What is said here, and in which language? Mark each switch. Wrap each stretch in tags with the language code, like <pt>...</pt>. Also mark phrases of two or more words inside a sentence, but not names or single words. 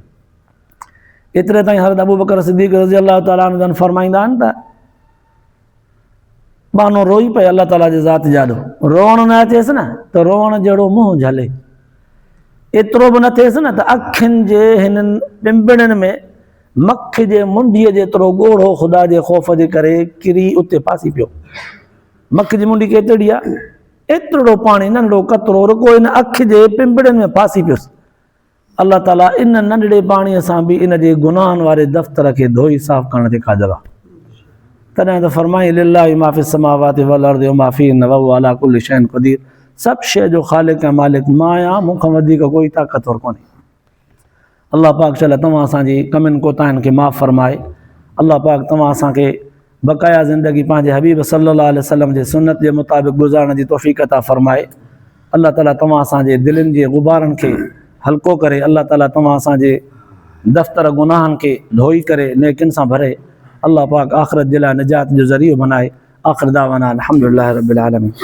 <sd>एतिरे ताईं हज़रत अबू बकर सिद्दीक़</sd> <ar>رضي الله تعالى عنه</ar> <sd>जन फ़रमाईंदा आहिनि त बानो रोई पए अल्लाह ताला जे ज़ात जाॾो, रोअण न थिएसि न त रोअण जहिड़ो मुंहुं झले, एतिरो बि न थिएसि न त अखियुनि जे हिननि पिंबड़ियुनि में मख जे मुंडीअ जेतिरो ॻोढ़ो ख़ुदा जे ख़ौफ़ जे करे किरी उते फासी पियो। मख जी मुंडी केतिरी आहे, एतिरो पाणी नंढड़ो कतिरो रुॻो इन अखि जे पिंबड़ियुनि में फासी पियुसि। अल्लाह ताला इन नंढड़े पाणीअ सां बि इन जे गुनाहनि वारे दफ़्तर खे धोई साफ़ करण ते क़ादिर आहे। तॾहिं त फ़रमाई</sd> <ar>لله ما في السماوات والأرض وما فيهن وهو على كل شيء قدير,</ar> <sd>सभु शइ जो ख़ालिक़ ऐं मालिक मां आहियां, मूंखां वधीक कोई ताक़तवर कोन्हे। अल्लाह पाक शल तव्हां असांजी कमियुनि कोताहिनि खे माफ़ फ़रमाए। अल्लाह पाक तव्हां असांखे बक़ाया ज़िंदगी पंहिंजे हबीब</sd> <ar>صلى الله عليه وسلم</ar> <sd>जे सुन्नत जे मुताबिक़ गुज़ारण जी तौफ़ीक़ अता फ़रमाए। अल्लाह ताला तव्हां असांजे दिलनि जे ग़ुबारनि खे हल्को करे, अल्लाह ताला तव्हां असांजे दफ़्तर गुनाहनि खे धोई करे नेकियुनि सां भरे, अल्लाह पाक आख़िरत जे लाइ निजात जो ज़रियो बनाए।</sd> <ar>آخر دعوانا الحمد لله رب العالمين.</ar>